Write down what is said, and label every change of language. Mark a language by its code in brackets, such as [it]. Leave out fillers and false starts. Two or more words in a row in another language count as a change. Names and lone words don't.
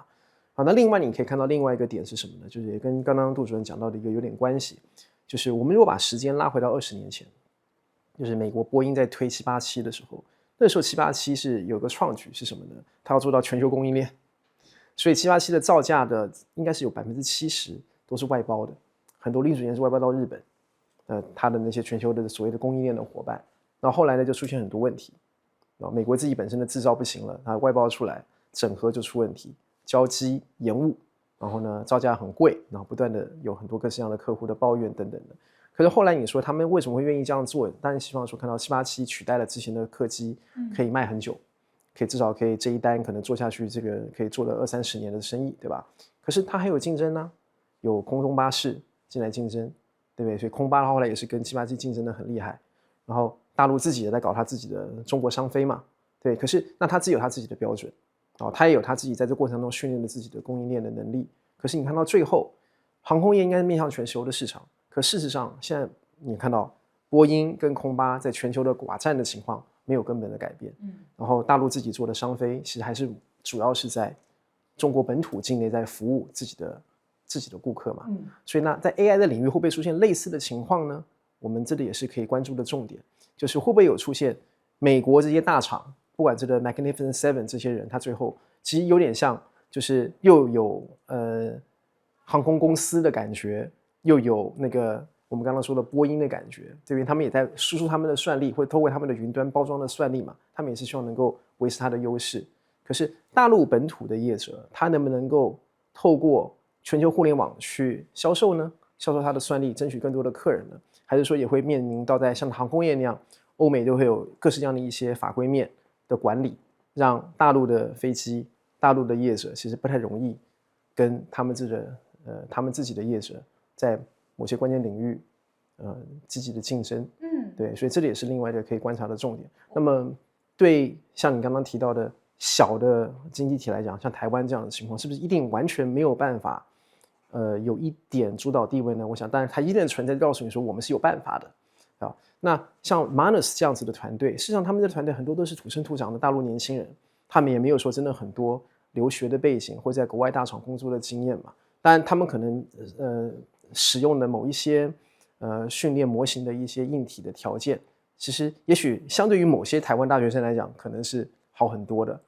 [zh] 好，那另外你可以看到另外一個點是什麼呢？就是也跟剛剛杜主任講到的一個有點關係，就是我們如果把時間拉回到20年前，就是美國波音在推787的時候，那時候787是有個創舉是什麼呢？它要做到全球供應鏈，所以787的造價的應該是有70%都是外包的，很多零組件是外包到日本，它的那些全球的所謂的供應鏈的夥伴。然後後來呢，就出現很多問題。美國自己本身的製造不行了，它外包出來，整合就出問題，交機延誤，然後呢，造價很貴，然後不斷的有很多各式各樣的客戶的抱怨等等的。可是後來你說他們為什麼會願意這樣做？當然希望說看到787取代了之前的客機，可以賣很久，可以至少可以這一單可能做下去，這個可以做了20-30年的生意，對吧？可是它還有競爭呢，有空中巴士進來競爭，對不對？所以空巴後來也是跟787競爭的很厲害，然後。大陸自己也在搞他自己的中國商飛嘛，對，可是那他自己有他自己的標準，他也有他自己在這過程中訓練了自己的供應鏈的能力。可是你看到最後，航空業應該是面向全球的市場，可事實上現在你看到波音跟空巴在全球的寡占的情況沒有根本的改變，然後大陸自己做的商飛其實還是主要是在中國本土境內在服務自己的顧客嘛，所以那在 AI 的領域會不會出現類似的情況呢？我們這裡也是可以關注的重點。就是會不會有出現美國這些大廠，不管這個 Magnificent Seven 這些人，他最後其實有點像，就是又有航空公司的感覺，又有那個我們剛剛說的波音的感覺，這邊他們也在輸出他們的算力，或者透過他們的雲端包裝的算力嘛，他們也是希望能夠維持它的優勢。可是大陸本土的業者，他能不能夠透過全球互聯網去銷售呢？銷售它的算力，爭取更多的客人呢？還是說也會面臨到在像航空業那樣，歐美都會有各式各樣的一些法規面的管理，讓大陸的飛機、大陸的業者其實不太容易跟他們他們自己的業者在某些關鍵領域積極的競爭。對，所以這裡也是另外一個可以觀察的重點。那麼對像你剛剛提到的小的經濟體來講，像台灣這樣的情況，是不是一定完全沒有辦法？有一點主導地位呢？我想，當然它一定的存在告訴你說，我們是有辦法的啊。那像 Manus 這樣子的團隊，事實上他們的團隊很多都是土生土長的大陸年輕人，他們也沒有說真的很多留學的背景或在國外大廠工作的經驗嘛。當然，他們可能使用的某一些訓練模型的一些硬體的條件， 其實也許相對於某些台灣大學生來講，可能是好很多的。